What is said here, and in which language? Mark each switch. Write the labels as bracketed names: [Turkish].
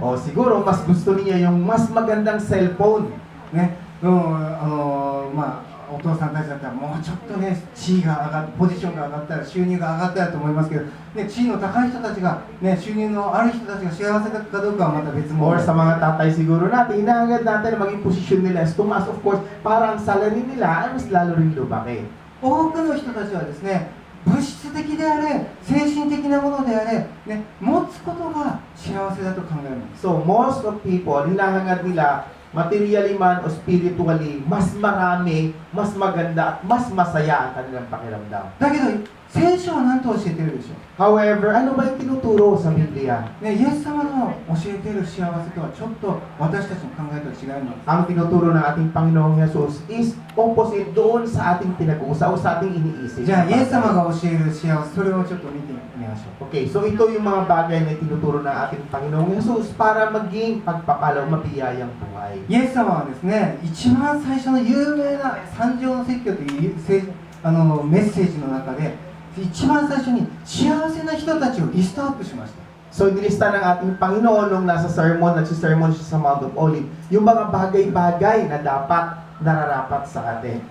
[Filipino] O siguro, mas gusto niya yung mas magandang cellphone. [Japanese] ね、まあお父さんたちだったらもうちょっとね地位が上がっポジションが上がったら収入が上がったらと思いますけど、ね、地位の高い人たちが、ね、収入のある人たちが幸せかどうかはまた別物 [Filipino] Or sa mga tatay siguro natin, hinahangad natin na maging posisyon nila is tumaas, of course, para ang salary nila ay mas lalo rin lumaki. [Japanese] 多くの人たちはですね、物質的であれ精神的なものであれ、ね、持つことが幸せだと考えます。 [English] So, most of people, [Filipino] hinahangad nila, materially man o spiritually, mas marami, mas maganda, at mas masaya ang kanilang pakiramdam. [Japanese] だけど聖書は何と教えてるでしょう。 [Filipino] However, ano ba yung tinuturo sa Biblia? [Japanese] ね、イエス様の教えている幸せとはちょっと私たちの考えとは違います。 [Filipino] Ang tinuturo ng ating Panginoong Jesus is opposite doon sa ating pinag-uusaw o sa ating iniisip. [Japanese] じゃあイエス様が教える幸せ、それをちょっと見てみましょう。 [Filipino] Okay, so ito yung mga bagay na tinuturo ng ating Panginoong Jesus para maging pagpapalaw, mabiyayang buhay. [Japanese] イエス様はですね、一番最初の有名な三条の説教というメッセージの中で一番最初に幸せな人たちをリストアップしました。 [Filipino] So, nilista ng ating Panginoon nung nasa sermon, nagsisermon siya sa Mount of Olives, yung mga bagay-bagay na dapat nararapat sa atin.